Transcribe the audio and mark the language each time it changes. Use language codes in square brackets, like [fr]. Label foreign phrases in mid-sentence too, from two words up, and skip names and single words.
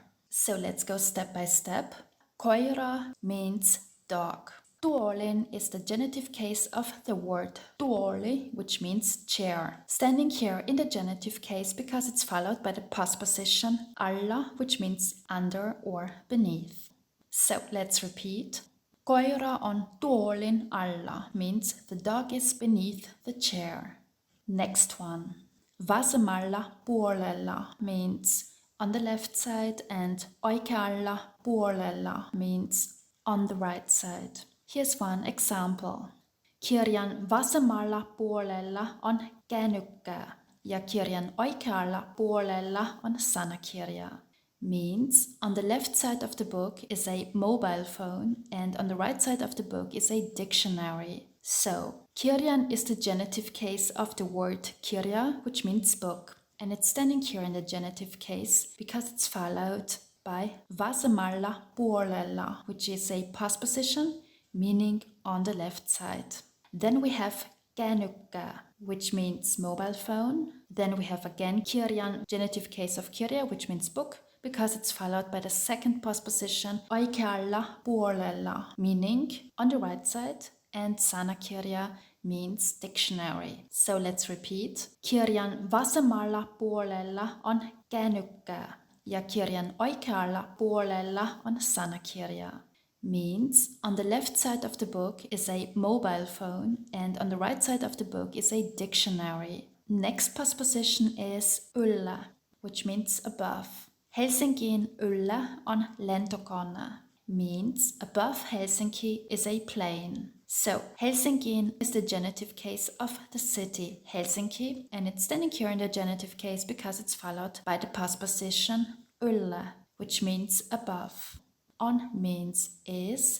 [en] So let's go step by step. Koira means dog. Tuolin is the genitive case of the word tuoli, which means chair, standing here in the genitive case because it's followed by the postposition alla, which means under or beneath. So let's repeat. [fi] Koira on tuolin alla [en] means the dog is beneath the chair. Next one. [fi] Vasemmalla puolella [en] means on the left side and [fi] oikealla puolella [en] means on the right side. Here's one example. [fi] Kirjan vasemmalla puolella on kännykkää ja kirjan oikealla puolella on sanakirja. [en] Means on the left side of the book is a mobile phone and on the right side of the book is a dictionary. So, kirjan is the genitive case of the word kirja, which means book, and it's standing here in the genitive case because it's followed by [fi] vasemmalla puolella, [en] which is a postposition meaning on the left side. Then we have kännykkä, which means mobile phone. Then we have again kirjan, genitive case of kirja, which means book, because it's followed by the second postposition [fi] oikealla puolella, [en] meaning on the right side, and sanakirja means dictionary. So let's repeat. [fi] Kirjan vasemmalla puolella on kännykkä ja kirjan oikealla puolella on sanakirja. [en] Means on the left side of the book is a mobile phone and on the right side of the book is a dictionary. Next postposition is yllä, which means above. [fi] Helsinkiin yllä on lentokone [en] means above Helsinki is a plane. So Helsinkiin is the genitive case of the city Helsinki, and it's standing here in the genitive case because it's followed by the postposition yllä, which means above. on means is.